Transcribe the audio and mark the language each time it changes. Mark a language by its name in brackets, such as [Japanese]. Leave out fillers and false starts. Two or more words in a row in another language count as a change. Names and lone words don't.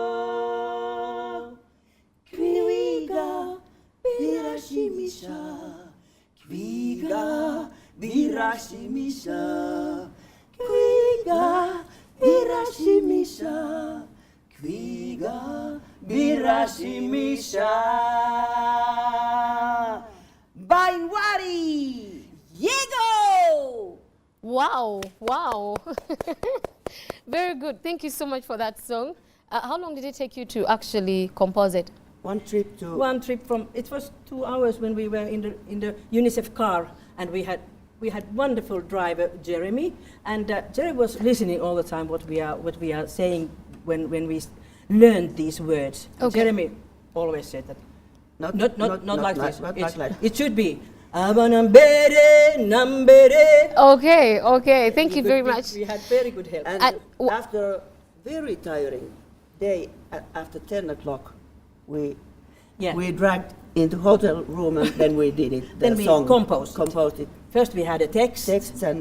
[Kinyarwanda] Kviga birashimisha, kviga birashimisha, kviga birashimisha, kviga birashimisha. Baiwari Yego! [English] Wow, wow. Very good. Thank you so much for that song. How long did it take you to actually compose it? One trip from, it was 2 hours when we were in the UNICEF car, and we had wonderful driver Jeremy, and Jeremy was listening all the time what we are saying when we learned these words. Okay. Jeremy always said that not like this. It should be [Kinyarwanda] abanambere nambere. [English] Okay. Thank you very much. We had very good help. And after a very tiring day, after 10 o'clock, we dragged into hotel room and then we did it. Then we composed it. First we had a text and